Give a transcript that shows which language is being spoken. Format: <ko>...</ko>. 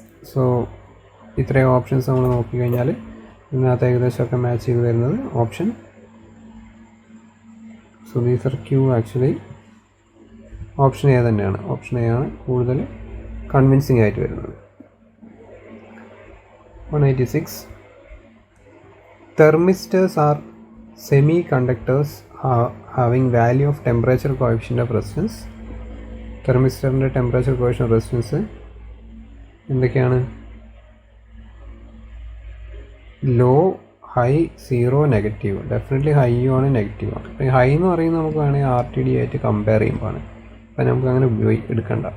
<ml>So ഇത്രയും options നമ്മൾ നോക്കിക്കഴിഞ്ഞാൽ ഇതിനകത്ത് ഏകദേശമൊക്കെ മാച്ച് ചെയ്ത് വരുന്നത് option.</ml> <en>so these are Q actually option A</en> <ml>തന്നെയാണ്. ഓപ്ഷൻ എ ആണ് കൂടുതൽ കൺവിൻസിങ് ആയിട്ട് വരുന്നത്. 186.</ml> <en>Thermistors are semiconductors having value of temperature coefficient of resistance.</en> <ml>തെർമിസ്റ്ററിൻ്റെ temperature coefficient resistance എന്തൊക്കെയാണ്? Law, high, 0, negative. ഡെഫിനറ്റ്ലി ഹൈയും ആണ് നെഗറ്റീവ് ആണ്. ഹൈ എന്ന് പറയുന്നത് നമുക്ക് വേണമെങ്കിൽ RTD ആയിട്ട് കമ്പയർ ചെയ്യുമ്പോഴാണ്. അപ്പം നമുക്ക് അങ്ങനെ എടുക്കണ്ട.</ml>